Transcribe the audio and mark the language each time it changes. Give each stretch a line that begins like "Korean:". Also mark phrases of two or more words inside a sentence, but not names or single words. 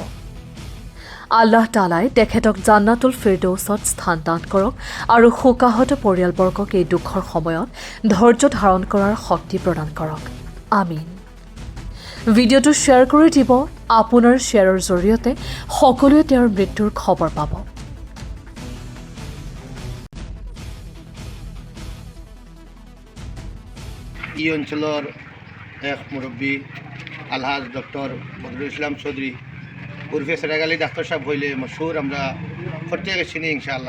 Assamese: আল্লাহ তালাই তেখেতক জান্নাতুল ফিৰদৌছত স্থান দান কৰক আৰু শোকাহত পৰিয়ালবৰ্গক এই দুখৰ সময়ত ধৈৰ্য ধাৰণ কৰাৰ শক্তি প্ৰদান কৰক। আমিন। ভিডিঅ'টো শ্বেয়াৰ কৰি দিব। আপোনাৰ শ্বেয়াৰৰ জৰিয়তে সকলোৱে তেওঁৰ মৃত্যুৰ খবৰ পাব।
Bangla: এই অঞ্চলের এক মুরব্বী আলহাজ ডক্টর বদরুল ইসলাম চৌধুরী উর্ফে চেরাগ আলী ডাক্তার সাহেব হইলে মশহুর আমরা প্রত্যেকে চিনি
Arabic: إن شاء الله.